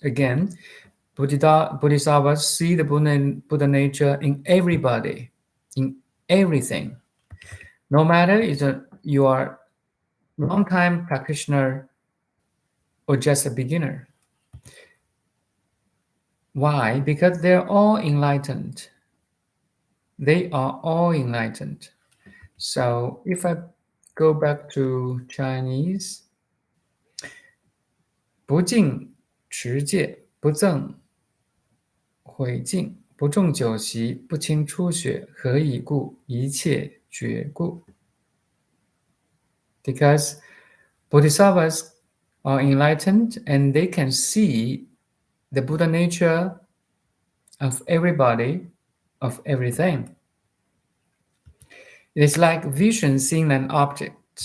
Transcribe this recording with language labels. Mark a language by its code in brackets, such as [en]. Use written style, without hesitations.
[en] Again, Bodhisattvas see the Buddha nature in everybody, in everything. No matter if you are a long-time practitioner or just a beginner. Why? Because they're all enlightened. They are all enlightened. So if I go back to Chinese, [zh] 不敬持戒，不憎毁戒，不重久习，不轻初学，何以故？一切觉故。 [en] Because Bodhisattvas are enlightened and they can see the Buddha nature of everybody, of everything. It is like vision seeing an object.